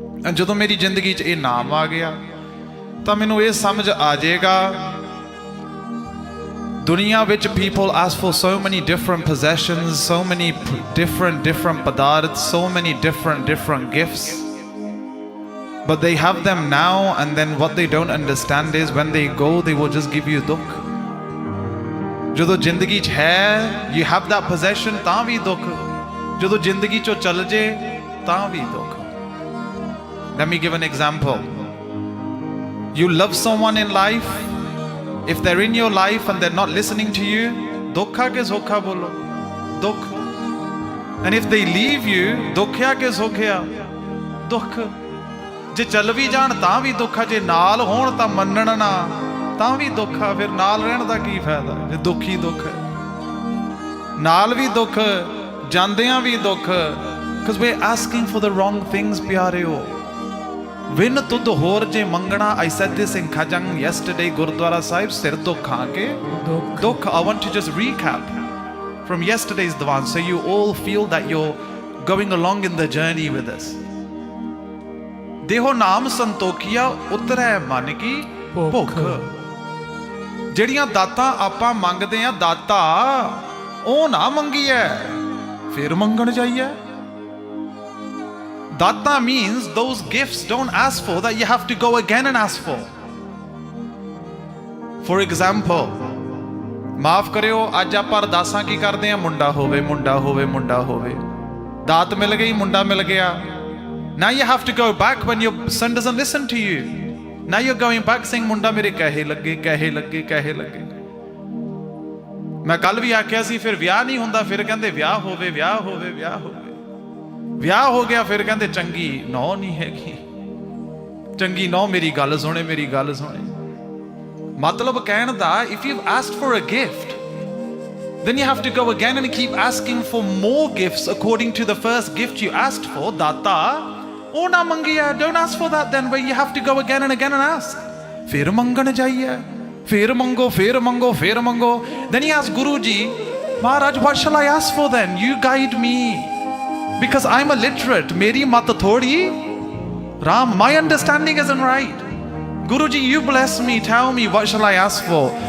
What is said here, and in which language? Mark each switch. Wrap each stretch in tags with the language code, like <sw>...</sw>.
<en>And</en> <pa>ਜਦੋਂ ਮੇਰੀ ਜ਼ਿੰਦਗੀ 'ਚ ਇਹ ਨਾਮ ਆ ਗਿਆ ਤਾਂ ਮੈਨੂੰ ਇਹ ਸਮਝ ਆ ਜਾਏਗਾ, ਦੁਨੀਆ ਵਿੱਚ</pa> <en>people ask for so many different possessions, so many different padarths, so many different gifts, but they have them now, and then what they don't understand is when they go, they will just give you dukh।</en> <pa>ਜਦੋਂ ਜ਼ਿੰਦਗੀ 'ਚ ਹੈ,</pa> <en>you have that possession,</en> <pa>ਤਾਂ ਵੀ ਦੁੱਖ, ਜਦੋਂ ਜ਼ਿੰਦਗੀ 'ਚੋਂ ਚੱਲ ਜੇ ਤਾਂ ਵੀ ਦੁੱਖ।</pa> <en>Let me give an example. You love someone in life, if they're in your life and they're not listening to you,</en> <pa>ਦੁੱਖ ਆ ਕਿ ਸੁੱਖ ਆ? ਬੋਲੋ, ਦੁੱਖ।</pa> <en>And if they leave you,</en> <pa>ਦੁੱਖ ਆ ਕਿ ਸੁੱਖ ਆ? ਦੁੱਖ। ਜੇ ਚੱਲ ਵੀ ਜਾਣ ਤਾਂ ਵੀ ਦੁੱਖ ਆ, ਜੇ ਨਾਲ ਹੋਣ ਤਾਂ ਮੰਨਣ ਨਾ ਤਾਂ ਵੀ ਦੁੱਖ ਆ। ਫਿਰ ਨਾਲ ਰਹਿਣ ਦਾ ਕੀ ਫਾਇਦਾ ਜੇ ਦੁੱਖ ਹੀ ਦੁੱਖ ਹੈ? ਨਾਲ ਵੀ ਦੁੱਖ, ਜਾਂਦਿਆਂ ਵੀ ਦੁੱਖ,</pa> <en>because we're asking for the wrong things,</en> <pa>ਪਿਆਰਿਓ। ਵਿਨ ਤੁਧ ਹੋਰ ਜੇ ਮੰਗਣਾ,</pa> <en>I said this in Khajang yesterday,</en> <pa>Gurudwara Sahib, ਸਿਰ ਦੁੱਖਾਂ ਕੇ ਦੁੱਖ।</pa> <en>I want to just recap from yesterday's Diwan so you all feel that you're going along in the journey with us.</en> <pa>ਦੇਹੋ ਨਾਮ ਸੰਤੋਖੀਆ, ਉਤਰੈ ਮਨ ਕੀ ਭੁੱਖ। ਜਿਹੜੀਆਂ ਦਾਤਾਂ ਆਪਾਂ ਮੰਗਦੇ ਆ, ਦਾਤਾ ਉਹ ਨਾ ਮੰਗੀਐ ਫਿਰ ਮੰਗਣ ਜਾਈਏ।</pa> <en>Datta means those gifts don't ask for, that you have to go again and ask for. For example,</en> <pa>ਮਾਫ ਕਰਿਓ, ਅੱਜ ਆਪਾਂ ਅਰਦਾਸਾਂ ਕੀ ਕਰਦੇ ਆ? ਮੁੰਡਾ ਹੋਵੇ, ਮੁੰਡਾ ਹੋਵੇ, ਮੁੰਡਾ ਹੋਵੇ। ਦਾਤ ਮਿਲ ਗਈ, ਮੁੰਡਾ ਮਿਲ ਗਿਆ।</pa> <en>Now you have to go back when your son doesn't listen to you. Now you're going back saying,</en> <pa>ਮੁੰਡਾ ਮੇਰੇ ਕਹੇ ਲੱਗੇ,</pa> <en>ਕਹੇ ਲੱਗੇ, ਕਹੇ ਲੱਗੇ।</en> <pa>ਮੈਂ ਕੱਲ ਵੀ ਆਖਿਆ ਸੀ ਫਿਰ ਵਿਆਹ ਨਹੀਂ ਹੁੰਦਾ, ਫਿਰ ਕਹਿੰਦੇ ਵਿਆਹ ਹੋਵੇ ਵਿਆਹ ਹੋਵੇ ਵਿਆਹ ਹੋਵੇ, ਵਿਆਹ ਹੋ ਗਿਆ ਫਿਰ ਕਹਿੰਦੇ ਚੰਗੀ ਨੌ ਨਹੀਂ ਹੈਗੀ, ਚੰਗੀ ਨੌ ਮੇਰੀ ਗੱਲ ਸੁਣੇ, ਮੇਰੀ ਗੱਲ ਸੁਣੇ। ਮਤਲਬ ਕਹਿਣ ਦਾ,</pa> <en>if you've asked for a gift, then you have to go again and keep asking for more gifts according to the first gift you asked for. Data</en> <pa>ਉਹ ਨਾ ਮੰਗਿਆ,</pa> <en>don't ask for that then, but you have to go again and again and ask.</en> <pa>ਫਿਰ ਮੰਗਣ ਜਾਈਏ, ਫਿਰ ਮੰਗੋ, ਫਿਰ ਮੰਗੋ, ਫਿਰ ਮੰਗੋ।</pa> <en>Then he asked Guru Ji, Maharaj, what shall I ask for then? You guide me, because I'm illiterate.</en> <pa>ਮੇਰੀ ਮਤ ਥੋੜੀ,</pa> <en>Ram, my understanding isn't right. Guruji, you bless me, tell me, what shall I ask for?</en>